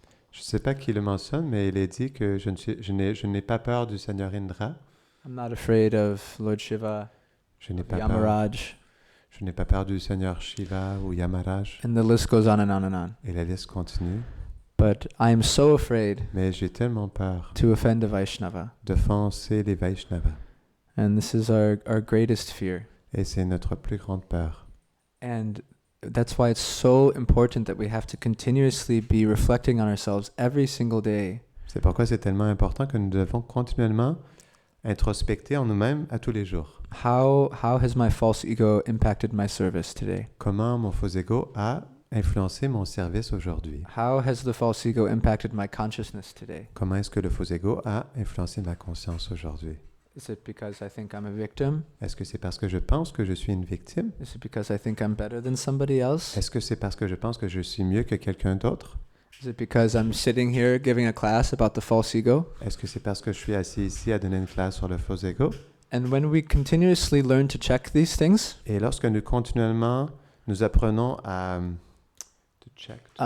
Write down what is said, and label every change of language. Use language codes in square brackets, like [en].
[fr] Je ne sais pas qui le mentionne, mais il est dit que je n'ai pas peur du Seigneur Indra. [en] I'm not afraid of Lord Shiva, [fr] Je n'ai [en] of [fr] pas peur. [en] Yamaraj, [fr] Je n'ai pas peur du Seigneur Shiva ou Yamaraj. [en] and the list goes on and on and on. [fr] Et la liste continue. [en] But I am so afraid [fr] Mais j'ai tellement peur [en] to offend a Vaishnava. [fr] d'offenser les Vaishnavas. [en] And this is our greatest fear. [fr] Et c'est notre plus grande peur. [en] And that's why it's so important that we have to continuously be reflecting on ourselves every single day. [fr] C'est pourquoi c'est tellement important que nous devons continuellement introspecter en nous-mêmes à tous les jours. [en] How has my false ego impacted my service today? [fr] Comment mon faux ego a influencé mon service aujourd'hui? [en] How has the false ego impacted my consciousness today? [fr] Comment est-ce que le faux ego a influencé ma conscience aujourd'hui? [en] Is it because I think I'm a victim? [fr] Est-ce que c'est parce que je pense que je suis une victime? [en] Is it because I think I'm better than somebody else? [fr] Est-ce que c'est parce que je pense que je suis mieux que quelqu'un d'autre? [en] Is it because I'm sitting here giving a class about the false ego? [fr] Est-ce que c'est parce que je suis assis ici à donner une classe sur le faux ego? [en] And when we continuously learn to check these things, [fr] Et lorsque nous continuellement nous apprenons à [en] to check,